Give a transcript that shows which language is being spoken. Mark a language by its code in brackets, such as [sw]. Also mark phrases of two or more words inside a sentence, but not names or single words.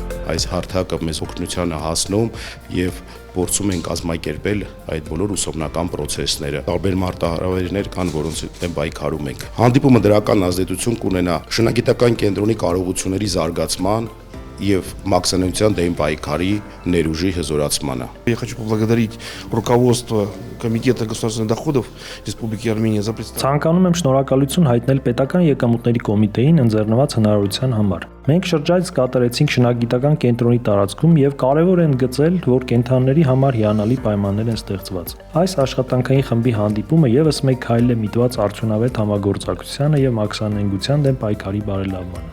[hy] այս հարթակը մեզ օգնության է հասնում եւ փորձում են կազմակերպել այդ բոլոր ուսումնական process-ները։ Տարբեր մարտահրավերներ կան, որոնց դեմ պայքարում ենք։ Հանդիպումը դրական ազդեցություն կունենա շնագիտական կենտրոնի կարողությունների զարգացման եւ մաքսանության դեմ պայքարի ներուժի հզորացմանը։ [ru] Я хочу поблагодарить руководство Комитета государственных доходов Республики Армения за представление. [hy] Ցանկանում եմ շնորհակալություն հայտնել պետական եկամուտների կոմիտեին ընձեռնված հնարավորության համար։ Մենք շրջայց կատարեցինք շնագիտական կենտրոնի տարածքում եւ կարեւոր են գծել, որ կենտրոնների համար հիանալի պայմաններ են ստեղծված։ Այս աշխատանքային խմբի հանդիպումը եւս մեկ քայլ է միտված արդյունավետ համագործակցությանը եւ մաքսանենգության դեմ պայքարի բարելավմանը։